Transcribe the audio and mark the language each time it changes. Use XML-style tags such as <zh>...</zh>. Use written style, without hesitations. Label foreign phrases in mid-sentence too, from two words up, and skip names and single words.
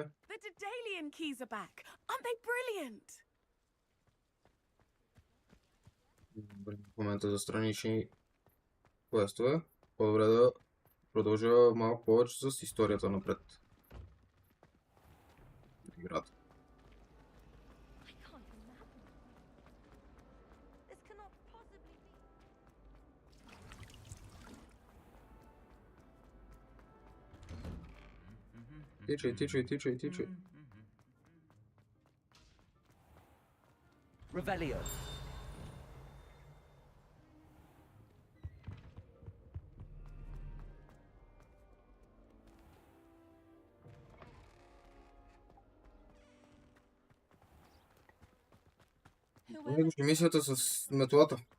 <en>The Daedalian keys are back. Aren't they brilliant?</en> <bg>Добре, в момента за странични квестове. По-добре да продължа малко повече с историята напред. Играта.</bg> <en>I can't imagine. This cannot possibly be.</en> <bg>Тичай. Revelio. Него ще мисията с метлата.</bg>